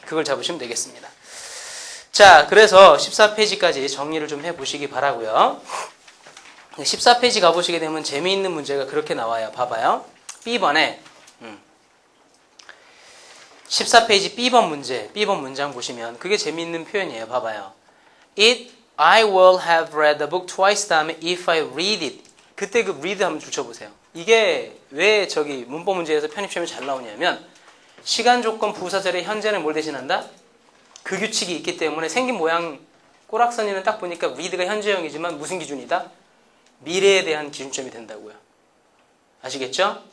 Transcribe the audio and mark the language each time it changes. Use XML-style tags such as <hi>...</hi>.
<ko>그걸 잡으시면 되겠습니다. 자, 그래서 14페이지까지 정리를 좀 해보시기 바라고요. 14페이지 가보시게 되면 재미있는 문제가 그렇게 나와요. 봐봐요. B번에 14페이지 B번 문제, B번 문장 보시면 그게 재미있는 표현이에요. 봐봐요.</ko> <en>I will have read the book twice</en> <ko>다음에</ko> <en>if I read it.</en> <ko>그때 그 read 한번 붙여보세요. 이게 왜 저기 문법 문제에서 편입시험이 잘 나오냐면 시간 조건 부사절의 현재는 뭘 대신한다? 그 규칙이 있기 때문에 생긴 모양 꼬락선이는 딱 보니까 read가 현재형이지만 무슨 기준이다? 미래에 대한 기준점이 된다고요. 아시겠죠?</ko>